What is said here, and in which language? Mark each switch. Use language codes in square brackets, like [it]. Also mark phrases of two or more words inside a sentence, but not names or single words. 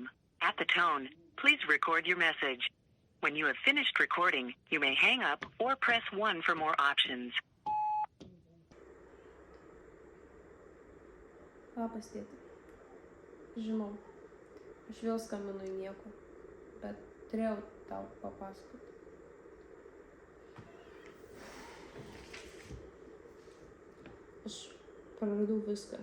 [en] At the tone, please record your message. When you have finished recording, you may hang up or press 1 for more options. [lt] Labas, tėti. Žinau, aš vėl skambinu į niekur, bet turėjau tau papasakoti. Aš praradau viską.